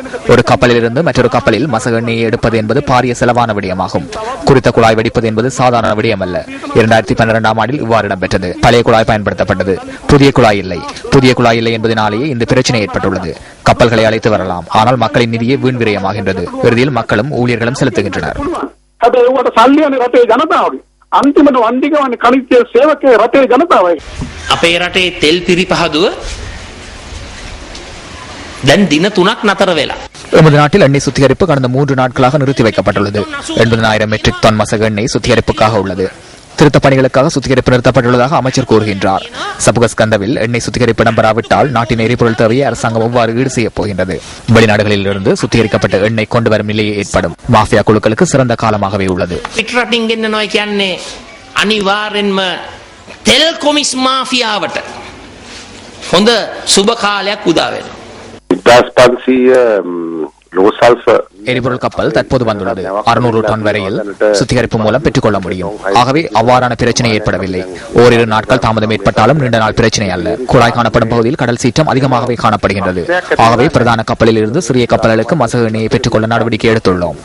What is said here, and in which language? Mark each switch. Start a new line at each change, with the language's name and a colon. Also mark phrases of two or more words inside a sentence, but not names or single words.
Tamil: ஒரு கப்பலில் இருந்து மற்றொரு கப்பலில் மசகு எண்ணெயை எடுப்பது என்பது பாரிய செலவான விடயமாகும். குறித்த குழாய் வெடிப்பது என்பது சாதாரண விடயம் அல்ல. 2012ஆம் ஆண்டில் இவ்வாறு இடம்பெற்றது. பழைய குழாய் பயன்படுத்தப்பட்டது, புதிய குழாய் இல்லை. புதிய குழாய் இல்லை என்பதனாலேயே இந்த பிரச்சனை ஏற்பட்டுள்ளது. கப்பல்களை அழைத்து வரலாம், ஆனால் மக்களின் நிதியை வீண் விரயமாகின்றது. இறுதியில் மக்களும் ஊழியர்களும் செலுத்துகின்றனர்.
Sinhala: අපේ රටේ තෙල් පිරිපහදුව දැන් දින 3ක් නතර වෙලා.
Tamil: எமது நாட்டில் எண்ணெய் சுத்திகரிப்பு கடந்த 3 நாட்களாக நிறுத்தி வைக்கப்பட்டுள்ளது. 80,000 மெட்ரிக் டன் மசகு எண்ணெய் சுத்திகரிப்புக்காக உள்ளது. திருத்த பணிகளுக்காக சுத்திகரிப்பு நிறுத்தப்பட்டுள்ளதாக அமைச்சர் கூறுகின்றார். சபுகஸ்கந்தவில் எண்ணெய் சுத்திகரிப்பு இடம்பெறாவிட்டால் நாட்டின் எரிபொருள் தேவையை அரசாங்கம் எவ்வாறு ஈடு செய்யப் போகின்றது? வெளிநாடுகளில் இருந்து சுத்திகரிக்கப்பட்ட எண்ணெய் கொண்டு வரும் நிலையை ஏற்படும். மாஃபியா குழுக்களுக்கு சிறந்த காலமாகவே உள்ளது.
Sinhala: අනිවාර්යෙන්ම තෙල් කොමිස් මාෆියාවට හොඳ සුබ කාලයක් උදා වෙනවා.
Tamil: எரிபொருள் கப்பல் தற்போது வந்துள்ளது. 600 டன் வரையில் சுத்திகரிப்பு மூலம் பெற்றுக்கொள்ள முடியும். ஆகவே அவ்வாறான பிரச்சனை ஏற்படவில்லை. ஓரிரு நாட்கள் தாமதம் ஏற்பட்டாலும் நீண்ட நாள் பிரச்சனை அல்ல. குழாய் காணப்படும் பகுதியில் கடல் சீற்றம் அதிகமாகவே காணப்படுகின்றது. ஆகவே பிரதான கப்பலில் இருந்து சிறிய கப்பல்களுக்கு மசகு எண்ணெயை பெற்றுக்கொள்ள நடவடிக்கை எடுத்துள்ளோம்.